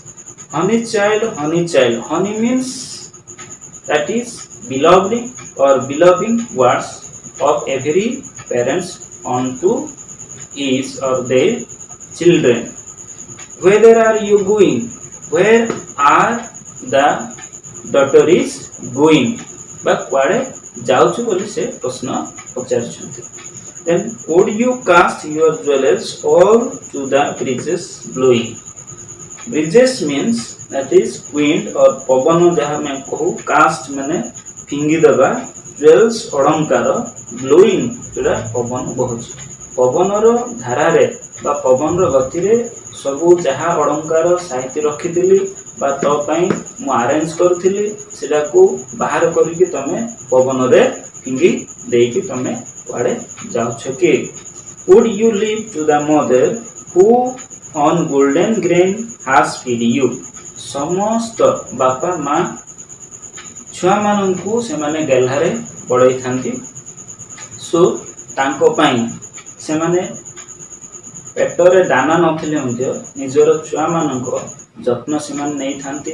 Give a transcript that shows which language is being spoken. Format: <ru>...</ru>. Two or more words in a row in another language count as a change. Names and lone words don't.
<en>Honey child, honey means that is beloved or beloving words of every parents unto his or their children. Whither are you going? Where are the daughter is going?</en> <or>ବା କୁଆଡ଼େ ଯାଉଛୁ ବୋଲି ସେ ପ୍ରଶ୍ନ ପଚାରୁଛନ୍ତି.</or> <en>Then would you cast your jewels all to the breezes blowing? Breezes means that is wind or</en> <or>ପବନ ଯାହା ଆମେ କହୁ, cast ମାନେ ଫିଙ୍ଗି ଦେବା, jewels ଅଳଙ୍କାର, blowing ଯୋଉଟା ପବନ ବହୁଛି. ପବନର ଧାରାରେ ବା ପବନର ଗତିରେ ସବୁ ଯାହା ଅଳଙ୍କାର ସାଇତି ରଖିଥିଲି ବା ତ ପାଇଁ ମୁଁ ଆରେଞ୍ଜ କରିଥିଲି ସେଟାକୁ ବାହାର କରିକି ତମେ ପବନରେ ଫିଙ୍ଗି ଦେଇକି ତମେ କୁଆଡ଼େ ଯାଉଛ କି?</or> <en>Would you leave to the mother who on golden grain has fed you?</en> <or>ସମସ୍ତ ବାପା ମା ଛୁଆମାନଙ୍କୁ ସେମାନେ ଗେହ୍ଲାରେ ବଢ଼େଇଥାନ୍ତି. ସୋ ତାଙ୍କ ପାଇଁ ସେମାନେ ପେଟରେ ଦାନା ନଥିଲେ ମଧ୍ୟ ନିଜର ଛୁଆମାନଙ୍କ ଯତ୍ନ ସେମାନେ ନେଇଥାନ୍ତି.</or>